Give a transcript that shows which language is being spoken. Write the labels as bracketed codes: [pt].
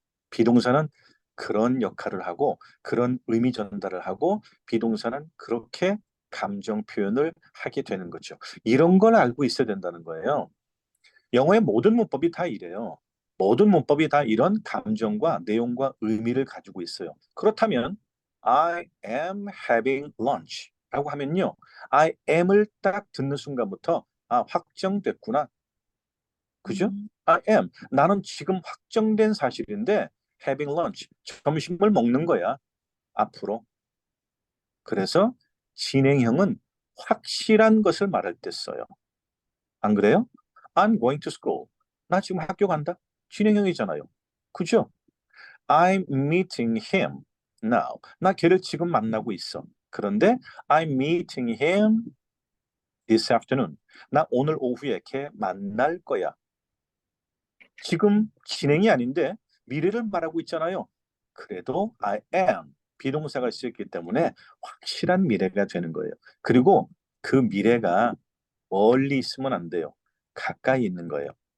[ko] 비동사는 그런 역할을 하고 그런 의미 전달을 하고 비동사는 그렇게 감정 표현을 하게 되는 거죠. 이런 걸 알고 있어야 된다는 거예요. 영어의 모든 문법이 다 이래요. 모든 문법이 다 이런 감정과 내용과 의미를 가지고 있어요. [en] 그렇다면 I am having lunch [ko] 라고 하면요. [en] I am [ko] 을 딱 듣는 순간부터 확정됐구나. 그죠? [en] I am. [ko] 나는 지금 확정된 사실인데 [en] having lunch. [ko] 점심을 먹는 거야. 앞으로. 그래서 진행형은 확실한 것을 말할 때 써요. 안 그래요? [en] I'm going to school. [ko] 나 지금 학교 간다. 진행형이잖아요. 그죠? [en] I'm meeting him now. [ko] 나 걔를 지금 만나고 있어. 그런데 [en] I'm meeting him this afternoon. [ko] 나 오늘 오후에 걔 만날 거야. 지금 진행이 아닌데 미래를 말하고 있잖아요. 그래도 [en] I am. [ko] 비동사가 쓰였기 때문에 확실한 미래가 되는 거예요. 그리고 그 미래가 멀리 있으면 안 돼요. 가까이 있는 거예요.